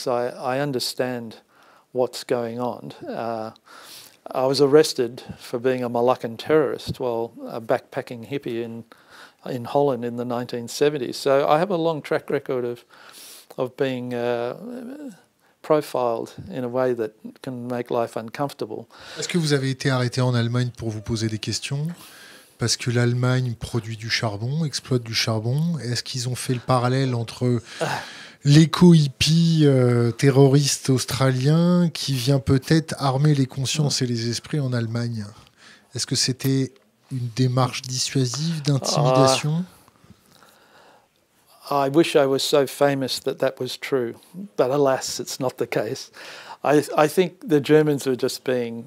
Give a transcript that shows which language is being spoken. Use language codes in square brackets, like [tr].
[en] So I understand what's going on. I was arrested for being a Moluccan terrorist while a backpacking hippie in Holland in the 1970s. So I have a long track record of being profiled in a way that can make life uncomfortable. [fr] Est-ce que vous avez été arrêté en Allemagne pour vous poser des questions? Parce que l'Allemagne produit du charbon, exploite du charbon. Est-ce qu'ils ont fait le parallèle entre l'éco-hippie terroriste australien qui vient peut-être armer les consciences et les esprits en Allemagne? Est-ce que c'était une démarche dissuasive, d'intimidation? [en] I wish I was so famous that was true, but alas, it's not the case. I think the Germans were just being